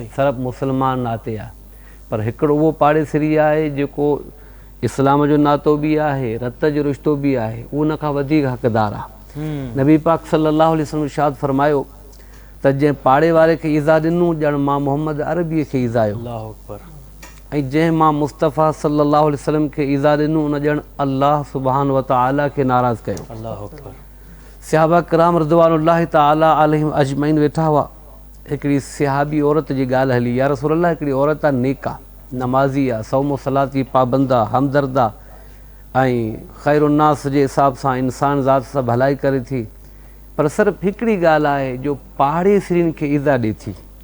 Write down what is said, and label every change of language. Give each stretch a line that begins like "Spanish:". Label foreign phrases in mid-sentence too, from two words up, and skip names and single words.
Sindhi: सिर्फ़ु मुस्लमान नाते आहे। पर हिकिड़ो उहो पाड़ेसिरी आहे जेको इस्लाम जो नातो बि आहे, रत जो रिश्तो बि आहे, उहो उन खां वधीक हक़दार आहे। नबी पाक
Arabic: صلى الله عليه وسلم
Sindhi: इरशाद फरमायो त जंहिं पाड़े वारे खे ईज़ा ॾिनो ॼण मां मोहम्मद अरबीअ खे ईज़ायो।
Arabic: الله أكبر.
Sindhi: ऐं जंहिं मां मुस्तफ़ा
Arabic: صلى الله عليه وسلم
Sindhi: खे ईज़ा ॾिनो उन ॼण
Arabic: الله سبحان وتعالى
Sindhi: खे नाराज़ कयो।
Arabic: الله أكبر.
Sindhi: सहाबा किराम
Arabic: رضوان الله تعالى عليهم أجمعين
Sindhi: वेठा हुआ। हिकिड़ी सहाबी औरत जी ॻाल्हि हली,
Arabic: يا رسول الله
Sindhi: हिकिड़ी औरत आहे, नेक आहे, नमाज़ी आहे, सौम सलात जी पाबंद आहे, हमदर्द आहे ऐं ख़ैरुन्नास जे हिसाब सां इंसान ज़ात सां भलाई करे थी। पर सिर्फ़ु हिकिड़ी ॻाल्हि आहे जो पाड़ेसिरियुनि खे ईज़ा ॾिए थी।